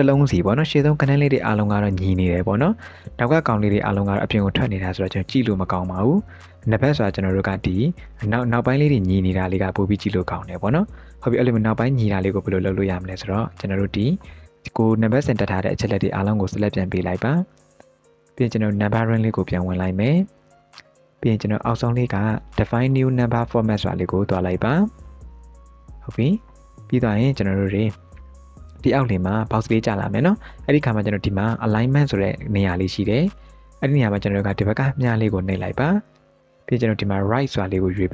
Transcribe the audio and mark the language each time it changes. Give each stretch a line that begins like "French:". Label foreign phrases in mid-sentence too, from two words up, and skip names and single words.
Burmese: လုံးစီပေါ့နော်ရှေ့ဆုံးကနန်းလေးတွေအားလုံးကတော့ညီနေတယ်ပေါ့နော်နောက်ကကောင်လေးတွေအားလုံးကတော့အပြင်ကိုထွက်နေတာဆိုတော့ကျွန်တော်ကြည့်လို့မကောင်းပါဘူးနံပါတ်ဆိုတာကျွန်တော်တို့ကဒီနောက်ပိုင်းလေးတွေညီနေတာလေးကပို့ပြီးကြည့်လို့ကောင်းတယ်ပေါ့နော်ဟုတ်ပြီအဲ့လိုမျိုးနောက်ပိုင်းညီတာလေးကိုဘယ်လိုလုပ်လို့ရမလဲဆိုတော့ကျွန်တော်တို့ ဒီကိုနံပါတ်စင်တက်ထားတဲ့အချက်လက်တွေအားလုံးကို select ပြန်ပေးလိုက်ပါပြီးရင်ကျွန်တော် numbering လေးကိုပြန်ဝင်လိုက်မယ်ပြီးရင်ကျွန်တော်အောက်ဆုံးလေးက
English: define new number format
Burmese: ဆိုတာလေးကိုတွားလိုက်ပါဟုတ်ပြီပြီးတော့ရင်ကျွန်တော်တို့တွေဒီအောက် လေးမှာ box လေးကြာလာမယ်နော်အဲ့ဒီခါမှာကျွန်တော်ဒီမှာ alignment ဆိုတဲ့နေရာလေးရှိတယ်အဲ့ဒီနေရာမှာကျွန်တော်တို့ကဒီဘက်ကမြားလေးကိုနှိပ်လိုက်ပါပြီးကျွန်တော်ဒီမှာ right ဆိုတာလေးကိုရွေး